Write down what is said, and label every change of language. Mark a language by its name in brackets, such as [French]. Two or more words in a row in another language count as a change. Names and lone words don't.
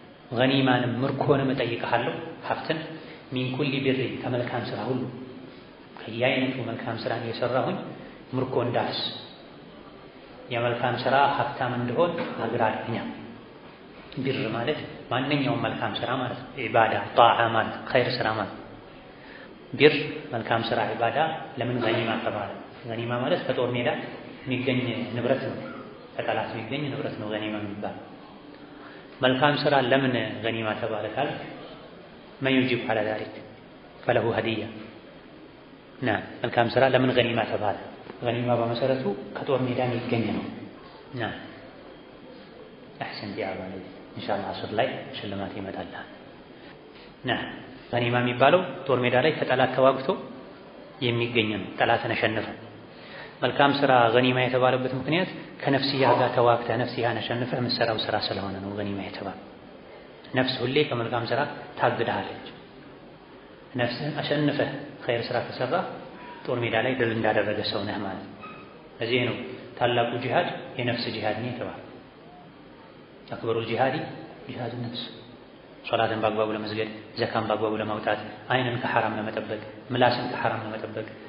[Amharic] ገኒማንም ምርኮንም እጠይቅሃለሁ። ሀብትን [Arabic] من كل بر [Amharic] ከመልካም ስራ ሁሉ ከየአይነቱ መልካም ስራን እየሰራሁኝ ምርኮ እንዳስ የመልካም ስራ ሀብታም እንደሆን አግራልኛ። ቢር ማለት ማንኛውም መልካም ስራ ማለት ነው። [Arabic] عبادة طاعة [Amharic] ማለት ኸይር ስራ ማለት ቢር መልካም ስራ ኢባዳ ለምን ገኒማ ተባለ? ገኒማ ማለት ከጦር ሜዳ የሚገኝ ንብረት ነው። ከጠላት የሚገኝ ንብረት ነው ገኒማ የሚባል። መልካም ስራ ለምን ገኒማ ተባለ ካል [Arabic] من يجيب على ذلك فله هدية نعم [Amharic] መልካም ስራ ለምን ገኒማ ተባለ? ገኒማ በመሰረቱ ከጦር ሜዳ የሚገኝ ነው። [Arabic] نعم أحسن جواب إن شاء الله [Amharic] አስር ላይ ሽልማት ይመጣልሃል። نعم ገኒማ የሚባለው ጦር ሜዳ ላይ ከጠላት ተዋግቶ የሚገኝ ነው። ጠላትን አሸነፈ። መልካም ስራ ገኒማ የተባለበት ምክንያት ከነፍስያ ጋር ተዋግተህ ነፍስያን አሸንፈህ የምትሰራው ስራ ስለሆነ ነው ገኒማ የተባለው። ነፍስ ሁሌ ከመልካም ስራ ታግዳለች። ነፍስህን አሸንፈህ ኸይር ስራ ከሰራ ጦር ሜዳ ላይ ድል እንዳደረገ ሰው ነህ ማለት ነው። ለዚህ ነው ታላቁ ጂሃድ የነፍስ ጂሃድ ነው የተባለው። [Arabic] أكبر الجهاد جهاد النفس። [Amharic] ሶላትን በአግባቡ ለመስገድ፣ ዘካን በአግባቡ ለማውጣት፣ አይንን ከሐራም ለመጠበቅ፣ ምላስን ከሐራም ለመጠበቅ፣